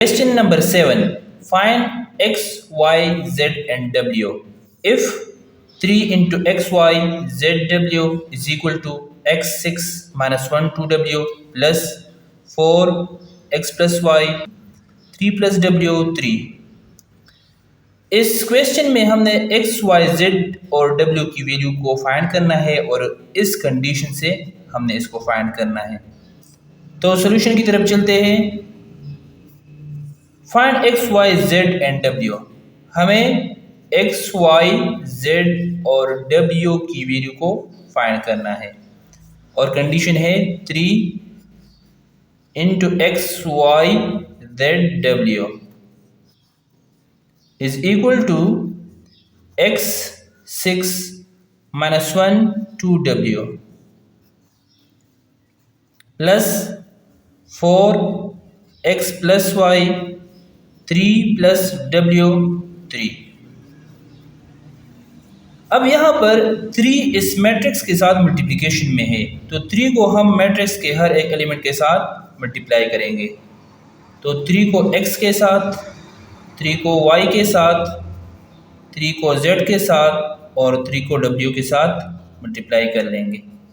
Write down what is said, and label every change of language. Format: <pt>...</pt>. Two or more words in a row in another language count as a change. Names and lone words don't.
<en>Question number 7. Find x, y, z and w. If 3 into x, y, z, w is equal to x6 minus 1 2w plus 4 x plus y 3 plus w 3.</en> <hi>इस क्वेश्चन में हमने x, y, z और w की वैल्यू को फाइंड करना है और इस कंडीशन से हमने इसको फाइंड करना है। तो सॉल्यूशन की तरफ चलते हैं।</hi> <en>find x, y, z and w.</en> <hi>हमें x, y, z और w की वैल्यू को फाइंड करना है और कंडीशन है</hi> <en>3 into x y z w is equal to x6 minus 1 2w plus 4x plus y 3 plus w 3।</en> <hi>अब यहाँ पर 3 इस मैट्रिक्स के साथ मल्टीप्लिकेशन में है, तो 3 को हम मैट्रिक्स के हर एक एलिमेंट के साथ मल्टीप्लाई करेंगे। तो 3 को x के साथ, 3 को y के साथ, 3 को z के साथ और 3 को w के साथ मल्टीप्लाई कर लेंगे।</hi>